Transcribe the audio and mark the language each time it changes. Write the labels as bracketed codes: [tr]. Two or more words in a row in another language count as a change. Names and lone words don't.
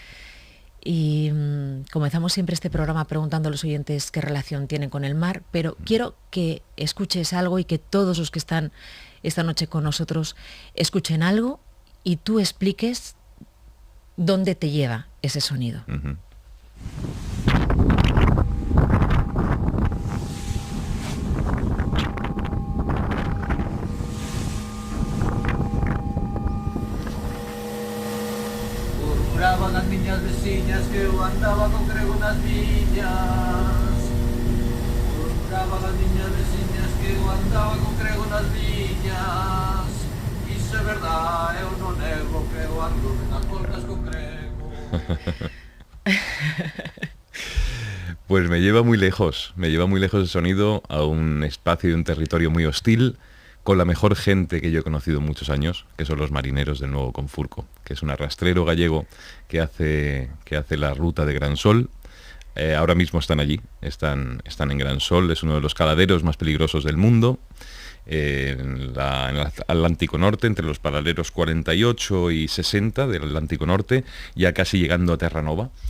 [es] Y comenzamos siempre este programa preguntando a los oyentes qué relación tienen con el mar, pero quiero que escuches algo y que todos los que están esta noche con nosotros escuchen algo y tú expliques dónde te lleva ese sonido. [gl] Murmuraban as miñas veciñas que eu andaba con grego nas viñas. Murmuraban as miñas veciñas que eu andaba con grego nas viñas. Iso é verdade, eu non nego que eu ando nas voltas con grego. [es] Pues me lleva muy lejos el sonido a un espacio y un territorio muy hostil, con la mejor gente que yo he conocido muchos años, que son los marineros del Nuevo Confurco, que es un arrastrero gallego que hace la ruta de Gran Sol. Ahora mismo están allí, están en Gran Sol, es uno de los caladeros más peligrosos del mundo, en el Atlántico Norte, entre los paralelos 48 y 60 del Atlántico Norte, ya casi llegando a Terranova.